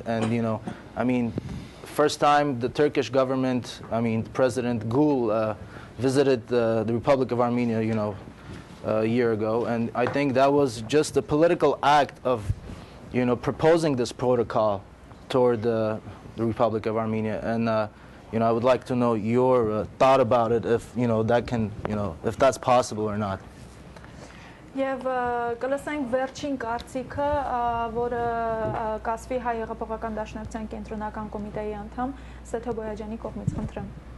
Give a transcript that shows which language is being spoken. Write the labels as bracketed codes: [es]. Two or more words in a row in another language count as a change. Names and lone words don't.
[en] And first time the Turkish government, President Gül visited the Republic of Armenia, a year ago, and I think that was just a political act of proposing this protocol toward the Republic of Armenia. And I would like to know your thought about it, if that can, if that's possible or not. [hy] Եվ կլսենք վերջին կարծիքը, որը կասվի Հայ հեղափոխական դաշնակցության կենտրոնական կոմիտեի անդամ Սեթո Բոյաջյանի կողմից, խնդրեմ։